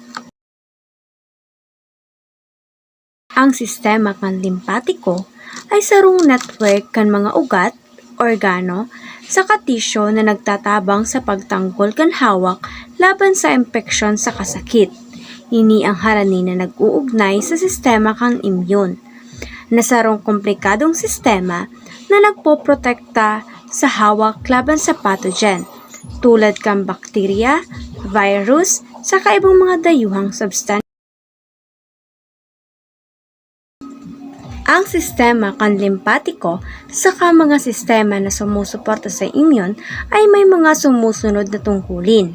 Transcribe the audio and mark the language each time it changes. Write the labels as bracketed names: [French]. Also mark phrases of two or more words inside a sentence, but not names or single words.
[Bikol] Ang sistema kan limpatiko ay sarong network kan mga ugat, organo, sa katisyo na nagtatabang sa pagtanggol kan hawak laban sa impeksyon sa kasakit. Ini ang harani na nag-uugnay sa sistema kang immune, na sarong komplikadong sistema na nagpoprotekta sa hawak laban sa pathogen, tulad kang bakterya, virus, sa kaibang mga dayuhang substansya. Ang sistema panlimpatiko saka mga sistema na sumusuporta sa immune ay may mga sumusunod na tungkulin.